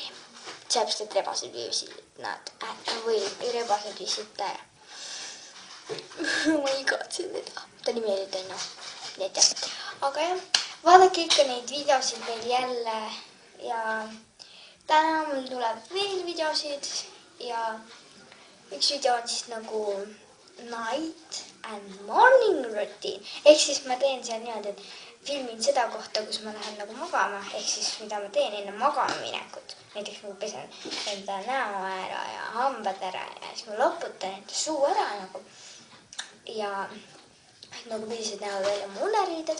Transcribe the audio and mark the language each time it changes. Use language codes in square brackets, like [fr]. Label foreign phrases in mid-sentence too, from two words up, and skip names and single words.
[et] Seepärast, et rebased viisid ära. Ma igatsen teda. Ta nimi oli Tõnno. Aga jah, vaadake ikka neid videosid veel jälle. Ja täna mul tuleb veel videosid ja üks video on siis nagu [en] night and morning routine. [et] Ehk siis ma teen seal niimoodi, et filmin seda kohta, kus ma lähen nagu magama. Ehk siis mida ma teen enne magama minekut. Näiteks ma pesen enda näo ära ja hambad ära ja siis ma loputan enda suu ära nagu. Ja nagu millised näevad välja mu uneriided.